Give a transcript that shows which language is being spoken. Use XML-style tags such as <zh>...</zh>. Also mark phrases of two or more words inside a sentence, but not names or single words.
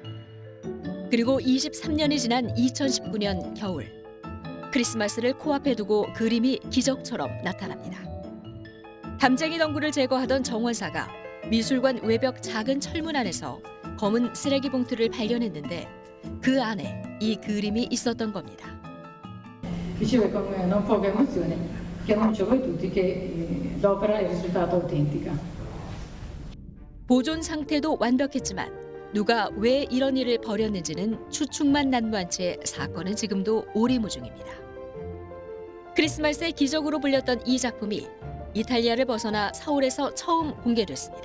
<ko>그리고 23년이 지난 2019년 겨울, 크리스마스를 코앞에 두고 그림이 기적처럼 나타납니다. 담쟁이 덩굴을 제거하던 정원사가 미술관 외벽 작은 철문 안에서 검은 쓰레기 봉투를 발견했는데 그 안에 이 그림이 있었던 겁니다.</ko> <it>Dicevo con non poca emozione, che annuncio a voi tutti che l'opera è risultata autentica.</it> <ko>보존 상태도 완벽했지만 누가 왜 이런 일을 벌였는지는 추측만 난무한 채 사건은 지금도 오리무중입니다. 크리스마스의 기적으로 불렸던 이 작품이 이탈리아를 벗어나 서울에서 처음 공개됐습니다.</ko>